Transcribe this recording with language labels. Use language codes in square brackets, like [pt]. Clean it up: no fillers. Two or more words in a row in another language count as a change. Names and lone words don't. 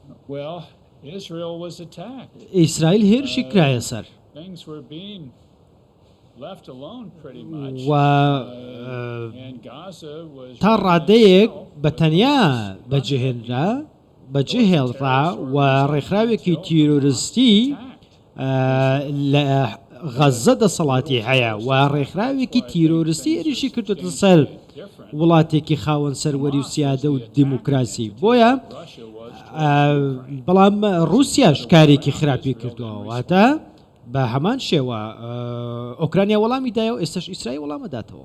[en] Well, Israel was attacked. [ckb] ئیسرائیل هێرشی کرایە سەر [en] Things were being left alone pretty much. [ckb] و [en] And Gaza was [ckb] تا ڕادەیەک بە تەنیا بەجێهێڵرا و ڕێکخراوێکی تیرۆریستی لە غەزە دەسەڵاتی هەیە و ڕێکخراوێکی تیرۆریستی ئێریشی کردوتە سەر وڵاتێکی خاوەن سەروەری و سیادە و دیموکراسی بۆیە بەڵام رووسیا شکارێکی خراپی کردووە واتە بە هەمان شێوە ئۆکرانیا وەڵامی دایە و ئێستش ئیسرائیل وەڵامەداتەوە.